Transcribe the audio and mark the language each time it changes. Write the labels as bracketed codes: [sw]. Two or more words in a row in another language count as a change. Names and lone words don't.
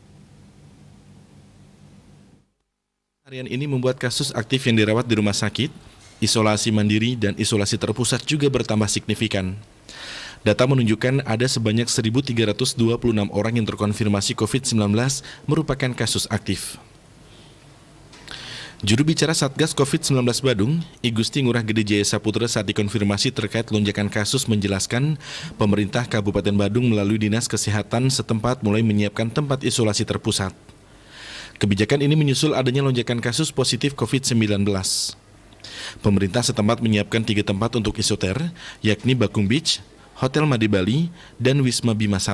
[id] Harian ini membuat kasus aktif yang dirawat di rumah sakit, isolasi mandiri, dan isolasi terpusat juga bertambah signifikan. Data menunjukkan ada sebanyak 1.326 orang yang terkonfirmasi COVID-19 merupakan kasus aktif. Juru bicara Satgas COVID-19 Badung, I Gusti Ngurah Gede Jaya Saputra saat dikonfirmasi terkait lonjakan kasus menjelaskan pemerintah Kabupaten Badung melalui Dinas Kesehatan setempat mulai menyiapkan tempat isolasi terpusat. Kebijakan ini menyusul adanya lonjakan kasus positif COVID-19. Pemerintah setempat menyiapkan 3 tempat untuk isoter, yakni Bakung Beach, Hotel Made Bali, dan Wisma Bima 1.